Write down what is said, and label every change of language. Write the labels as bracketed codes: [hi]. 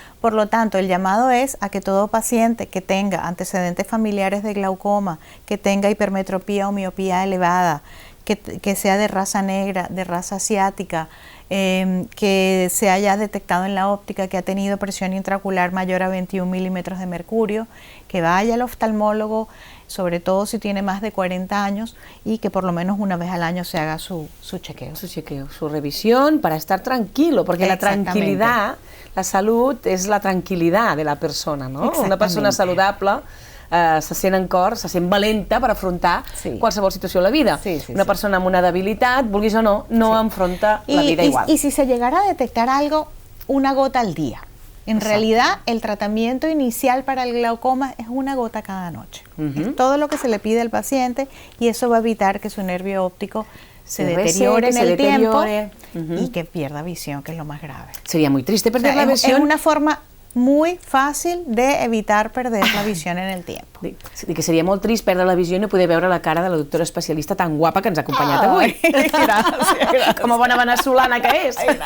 [es] Por lo tanto, el llamado es a que todo paciente que tenga antecedentes familiares de glaucoma, que tenga hipermetropía o miopía elevada, que sea de raza negra, de raza asiática, que se haya detectado en la óptica que ha tenido presión intraocular mayor a 21 milímetros de mercurio, que vaya al oftalmólogo, sobre todo si tiene más de 40 años, y que por lo menos una vez al año se haga su chequeo. Su chequeo, su revisión para estar tranquilo, porque la tranquilidad, la salud es la tranquilidad de la persona, ¿no? [ca] Una persona saludable se sent en cor, se sent valenta per afrontar qualsevol situació a la vida. Una persona amb una debilitat, vulguis o no, no enfronta la vida igual. [es] Y si se llegara a detectar algo, una gota al día. En realidad, el tratamiento inicial para el glaucoma es una gota cada noche. Es todo lo que se le pide al paciente y eso va a evitar que su nervio óptico se deteriore en el tiempo y que pierda visión, que es lo más grave. Sería muy triste perder la visión. [ca] Es una forma muy fàcil d'evitar perder la visió en el temps. Que seria molt trist perdre la visió i no poder veure la cara de la doctora especialista tan guapa que ens ha acompanyat avui. Gràcies. Com a bona veneçolana que és.